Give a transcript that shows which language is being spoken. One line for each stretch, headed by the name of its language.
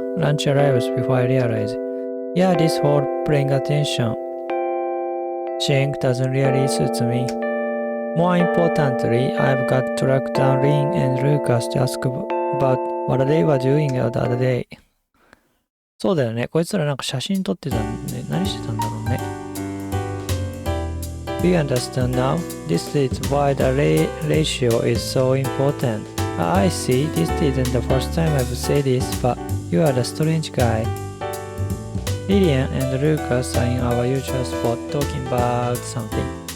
English: Lunch arrives before I realize. Yeah, this whole paying attention thing doesn't really suit me. More importantly, I've got to track down Lynn and Lucas to ask about what they were doing the other day.
Japanese: そうだよね。こいつらなんか写真撮ってたんで、何してたんだろうね。
English: We understand now. This is why the ratio is so important. I see. This isn't the first time I've said this, but you are the strange guy. Lillian and Lucas are in our usual spot talking about something.